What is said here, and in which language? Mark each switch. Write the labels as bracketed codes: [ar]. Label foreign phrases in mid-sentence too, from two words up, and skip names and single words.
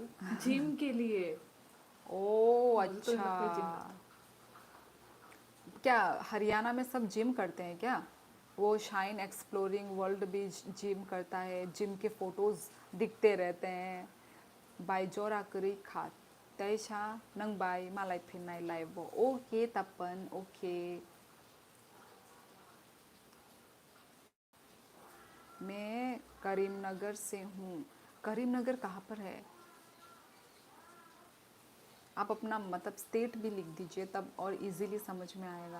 [hi] जिम के लिए। ओ मुझे तो लगता है जिम अच्छा, करता क्या हरियाणा में सब जिम करते हैं क्या? वो शाइन एक्सप्लोरिंग वर्ल्ड भी जिम करता है, जिम के फोटोज दिखते रहते हैं। [trp] बायजोरा करी खात तैशा नंग बाय मालाय फिरनाय [en] live okay [trp] तपन ओके। [hi] मैं करीमनगर से हूँ। करीमनगर कहाँ पर है? आप अपना मतलब स्टेट भी लिख दीजिए तब और इजीली समझ में आएगा।